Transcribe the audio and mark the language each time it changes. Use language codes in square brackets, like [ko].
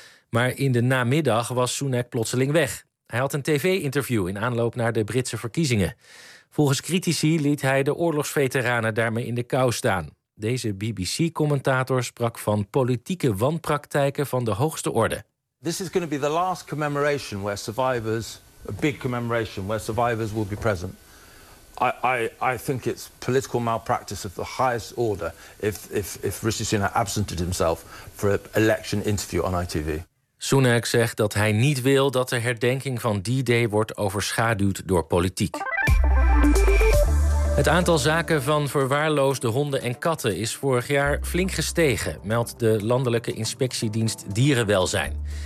[nl] Maar in de namiddag was Sunak plotseling weg. Hij had een tv-interview in aanloop naar de Britse verkiezingen. Volgens critici liet hij de oorlogsveteranen daarmee in de kou staan. Deze BBC-commentator sprak van politieke wanpraktijken van de hoogste orde. [en] This is going to be the last commemoration where survivors, a big commemoration where survivors will be present. I think it's political malpractice of the highest order if Rishi Sunak absented himself for an election interview on ITV. [nl] Sunak zegt dat hij niet wil dat de herdenking van D-Day wordt overschaduwd door politiek. Het aantal zaken van verwaarloosde honden en katten is vorig jaar flink gestegen, meldt de Landelijke Inspectiedienst Dierenwelzijn.